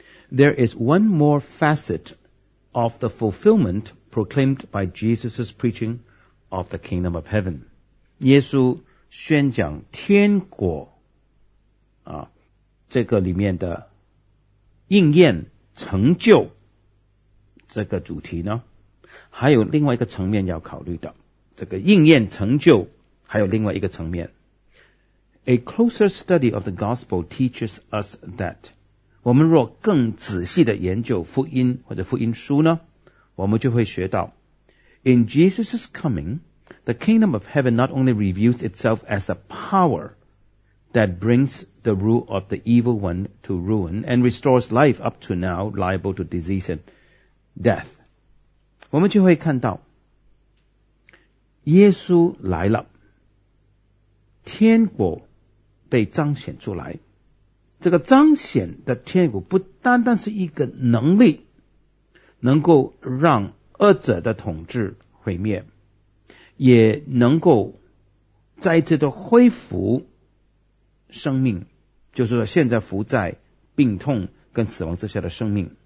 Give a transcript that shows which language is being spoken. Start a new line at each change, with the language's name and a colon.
English: There is one more facet of the fulfillment proclaimed by Jesus' preaching of the kingdom of heaven.
Chinese: 耶稣宣讲天国啊，这个里面的应验成就这个主题呢，还有另外一个层面要考虑的。这个应验成就还有另外一个层面。
English: A closer study of the gospel teaches us that
Chinese: 我们若更仔细的研究福音或者福音书呢，我们就会学到
English: In Jesus' coming, the kingdom of heaven not only reveals itself as a power that brings the rule of the evil one to ruin and restores life up to now liable to disease and death.
Chinese: 我们就会看到耶稣来了，天国被彰显出来。这个彰显的天国不单单是一个能力能够让恶者的统治毁灭，也能够再次的恢复生命，就是说现在伏在病痛跟死亡之下的生命。